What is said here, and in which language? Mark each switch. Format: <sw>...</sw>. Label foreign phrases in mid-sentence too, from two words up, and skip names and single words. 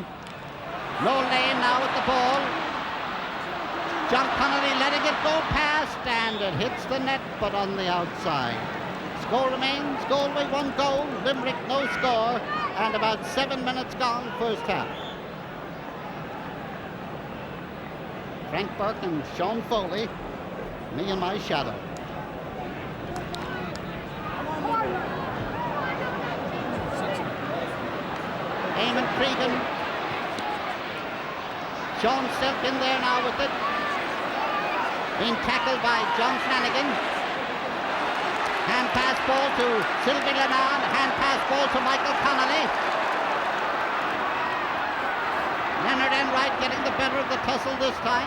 <en>Noel Lane now with the ball. John Connolly letting it go past, and it hits the net, but on the outside. Score remains Galway 1 goal, Limerick no score, and about 7 minutes gone first half. Frank Burke and Sean Foley, me and my shadow. Eamonn Cregan. Sean Silk in there now with it. Being tackled by John Flanagan. Hand pass ball to Sylvie Leonard. Hand pass ball to Michael Connolly. Leonard Enright getting the better of the tussle this time.</en>